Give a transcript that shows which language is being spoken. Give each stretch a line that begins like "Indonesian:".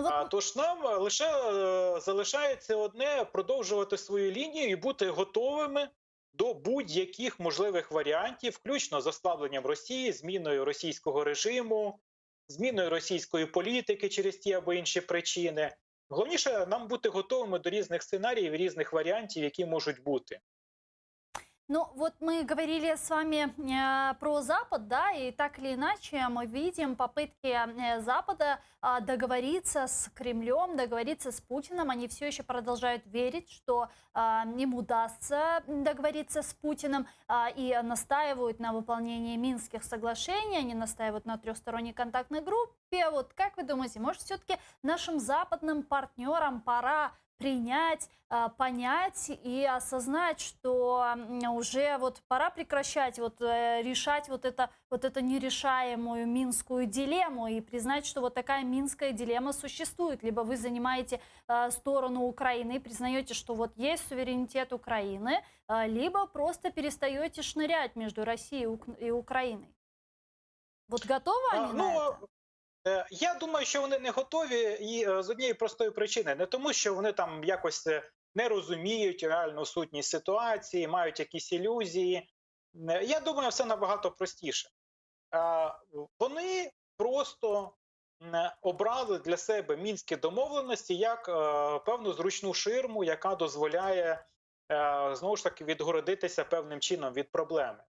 Ukrainian: Тож нам лише залишається одне – продовжувати свою лінію і бути готовими до будь-яких можливих варіантів, включно з ослабленням Росії, зміною російського режиму, зміною російської політики через ті або інші причини. Головніше нам бути готовими до різних сценаріїв, різних варіантів, які можуть бути.
Russian: Ну, вот мы говорили с вами про Запад, да, и так или иначе мы видим попытки Запада договориться с Кремлем, договориться с Путиным. Они все еще продолжают верить, что им удастся договориться с Путиным и настаивают на выполнении Минских соглашений, они настаивают на трехсторонней контактной группе. Вот как вы думаете, может, все-таки нашим западным партнерам пора принять, понять и осознать, что уже вот пора прекращать решать вот эту нерешаемую минскую дилемму и признать, что вот такая минская дилемма существует. Либо вы занимаете сторону Украины и признаете, что вот есть суверенитет Украины, либо просто перестаете шнырять между Россией и Украиной. Вот готовы они на это?
Ukrainian: Я думаю, що вони не готові і з однієї простої причини. Не тому, що вони там якось не розуміють реальну сутність ситуації, мають якісь ілюзії. Я думаю, все набагато простіше. Вони просто обрали для себе мінські домовленості як певну зручну ширму, яка дозволяє, знову ж таки, відгородитися певним чином від проблеми.